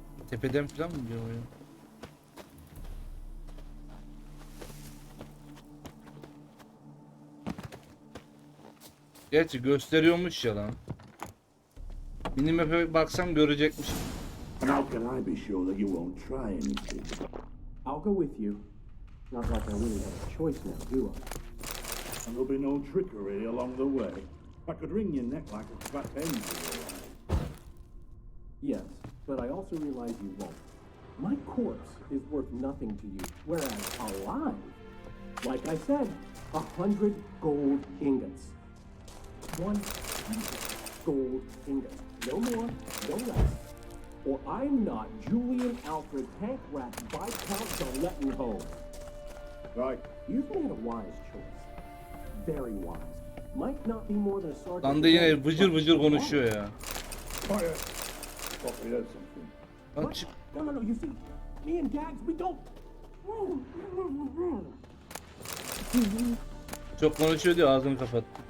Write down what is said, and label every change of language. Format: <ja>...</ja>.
<tr>Tepeden falan mı diyor ya? Gerçi gösteriyormuş ya lan. Minimap'e baksam görecekmiş.</tr> <en>How can I be sure that you won't try anything? I'll go with you. Not like I really have a choice now, do I? And there'll be no trickery along the way. I could wring your neck like a fat hen. Yes, but I also realize you won't. My corpse is worth nothing to you, whereas alive, like I said, 100 gold ingots. 100 gold ingots. No more, no less. Or I'm not Julian Alfred Tank Rat Viscount Galetten-Home. Right. You've made a wise choice. Very wise. Might not be more than a sergeant.</en> <tr>Lan da yine vıcır vıcır konuşuyor ya.</tr> <en>Quiet. Thought we heard something.</en> <tr>Lan çık.</tr> <en>No, you see, me and Gags, we don't.</en> <tr>Çok konuşuyor diyor, ağzını kapat.</tr>